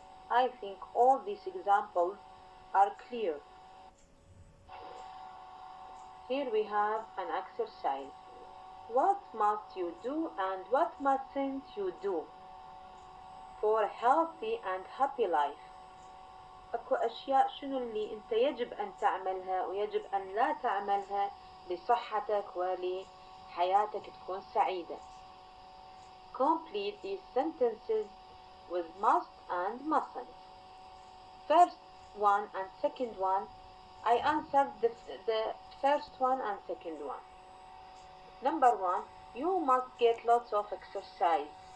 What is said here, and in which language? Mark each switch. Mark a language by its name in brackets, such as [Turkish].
[English] I think all these examples are clear. Here we have an exercise. What must you do and what mustn't you do for a healthy and happy life? [Arabic] أكو أشياء شنو اللي أنت يجب أن تعملها ويجب أن لا تعملها لصحتك ولحياتك تكون سعيدة. [English] Complete these sentences with must and mustn't. First one and second one, I answered the first one and second one. Number 1, you must get lots of exercise.